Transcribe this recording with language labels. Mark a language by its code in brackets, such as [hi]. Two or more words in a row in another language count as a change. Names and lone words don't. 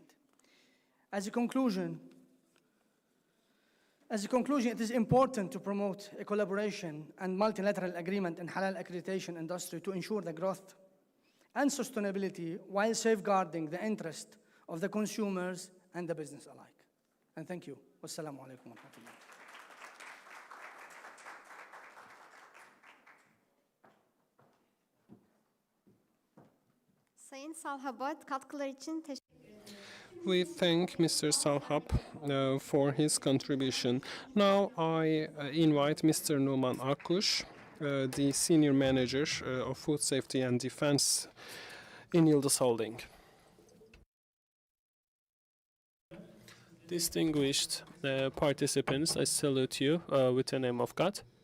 [en] As a conclusion, it is important to promote a collaboration and multilateral agreement in halal accreditation industry to ensure the growth and sustainability while safeguarding the interest of the consumers and the business alike. And thank you. [ar] والسلام عليكم ورحمة الله. [tr] Sayın Salhabat, katkılar için teşekkür ederim. [en] We thank Mr. Salhab for his contribution. Now I invite Mr. Numan Akkuş, the Senior Manager of Food Safety and Defense in Yıldız Holding. Distinguished participants, I salute you with the name of God.